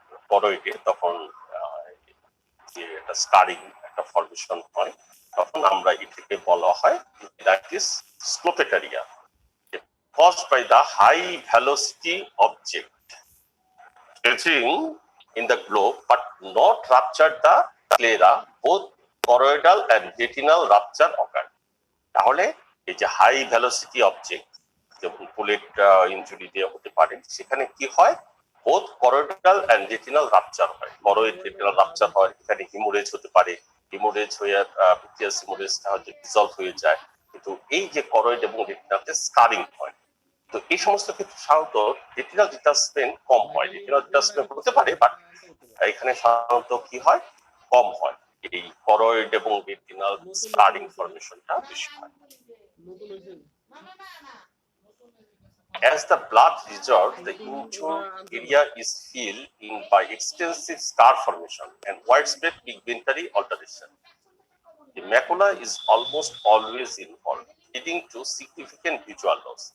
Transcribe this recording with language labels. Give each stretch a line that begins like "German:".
Bangla: করোইডে, তখন যে একটা স্কারিং একটা ফর্মেশন হয়, তখন আমরা এটাকে বলা হয় retinitis sclerotinia,
English: caused by the high velocity object stretching in the globe but not ruptured the sclera. Both choroidal and retinal rupture occur.
Bangla: তাহলে এই যে হাই ভেলোসিটি অবজেক্ট যেমন বুলেট ইনজুরি দিয়ে হতে পারে, সেখানে কি হয়? বোথ করোইডাল এন্ড রেটিনাল রাপচার হয়। করোইড রেটিনাল রাপচার হয়, এখানে হিমোরেজ হতে পারে, হিমোরেজ হয়ে ভিট্রিয়াস হিমোরেজটা হয়তো ডিসলভ হয়ে যায়, কিন্তু এই যে করোইড এবং রেটিনাতে স্কারিং হয়। তো এই সমস্ত ক্ষেত্রে সাধারণত রেটিনাল ডিটাচমেন্ট কম হয়। রেটিনাল ডিটাচমেন্ট হতে পারে, বাট এখানে সাধারণত কি হয়? কম হয়। এই করোইড এবং রেটিনাল স্কারিং ফর্মেশনটা বেশি হয়।
English: As the blood reserves, the injured area is filled in by extensive scar formation and widespread pigmentary alteration. The macula is almost always involved, leading to significant visual loss.